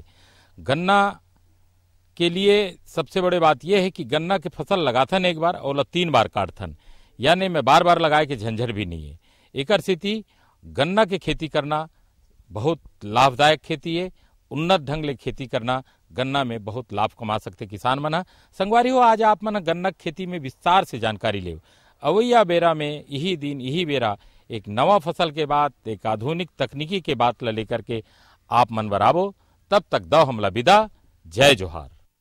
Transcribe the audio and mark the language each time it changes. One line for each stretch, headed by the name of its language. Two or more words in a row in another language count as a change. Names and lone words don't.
Chhattisgarhi: गन्ना के लिए सबसे बड़ी बात यह है कि गन्ना के फसल लगाथन एक बार और 3 बार काटथन, यानी मैं बार बार लगाए के झंझट भी नहीं है। एक स्थिति गन्ना के खेती करना बहुत लाभदायक खेती है, उन्नत ढंग ले खेती करना गन्ना में बहुत लाभ कमा सकते किसान मना। संगवारी हो आज आप मन गन्ना खेती में विस्तार से जानकारी ले। अवैया बेरा में यही दिन यही बेरा एक नवा फसल के बाद एक आधुनिक तकनीकी के बात ला लेकर के आप मन बराबो। तब तक दो हमला विदा। जय जोहार।